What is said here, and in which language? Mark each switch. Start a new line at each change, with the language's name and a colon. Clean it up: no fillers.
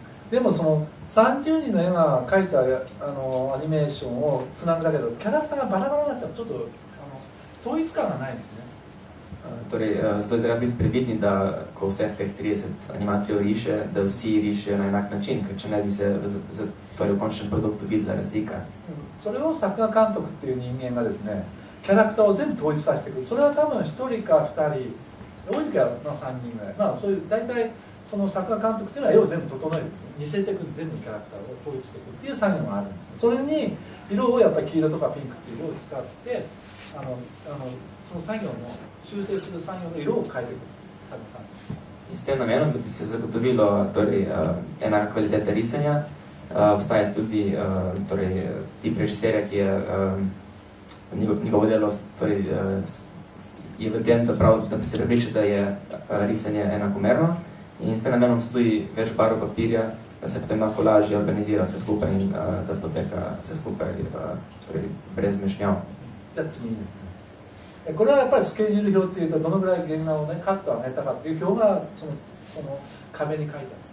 Japanese: でもその30人の絵が描いたアニメーションをつなぐだけどキャラクターがバラバラになっちゃう、ちょっと統一感がないんですね。
Slovenian: Torej, zato je treba biti previdni, da ko vseh teh 30 animatorjev riše, da vsi rišejo na enak način, ker če ne bi se torej v končnem produktu videla razlika.
Japanese: それを作画監督っていう人間がですね、キャラクターを全部統一させてくる。それは多分1人か2人、多い時は3人ぐらい。まあそういう大体その作画監督っていうのは絵を全部整える、似せていく、全部キャラクターを統一していくっていう作業があるんです。それに色をやっぱり黄色とかピンクっていう色を使って、その作業の修正する作業の色を変えていく。
Slovenian: In s tem namenom, da bi se zagotovilo torej, enaka kvaliteta risanja, obstaja tudi torej, tip režiserja, ki je njegovo delo torej, je v tem, da bi se prepričal, da je risanje enakomerno. In s tem namenom so tudi več barv papirja, da se potem lahko lažje organizira vse skupaj in da poteka vse skupaj torej, brez mešnjav.
Japanese: じゃあ次ですね。これはやっぱりスケジュール表っていうとどのぐらい原画をねカット上げたかっていう表がその壁に書いてある。